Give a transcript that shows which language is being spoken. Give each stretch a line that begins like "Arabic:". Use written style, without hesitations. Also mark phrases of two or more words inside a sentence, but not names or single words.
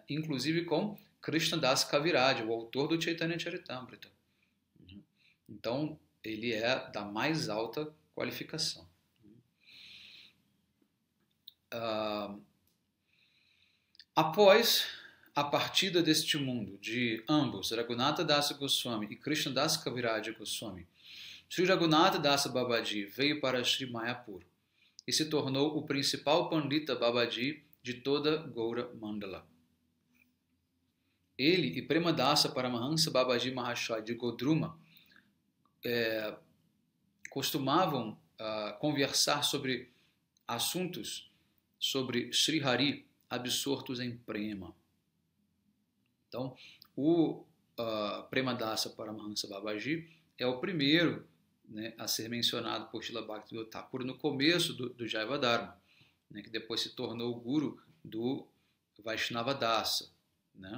Portuguese: Inclusive com Krishna Das Kaviraj, o autor do Chaitanya Charitamrita. Então, ele é da mais alta qualificação. Após a partida deste mundo de ambos, Raghunatha Dasa Goswami e Krishna Das Kaviraj Goswami, Sri Raghunatha Dasa Babaji veio para Sri Mayapur e se tornou o principal Pandita Babaji de toda Gaura Mandala. Ele e Premadasa Paramahansa Babaji Mahashaya de Godruma costumavam conversar sobre assuntos sobre Sri Hari absortos em prema. Então, o Premadasa Paramahansa Babaji é o primeiro, né, a ser mencionado por Srila Bhaktivedanta Thakur no começo do Jaiva Dharma, né, que depois se tornou o guru do Vaishnava Dasa, né?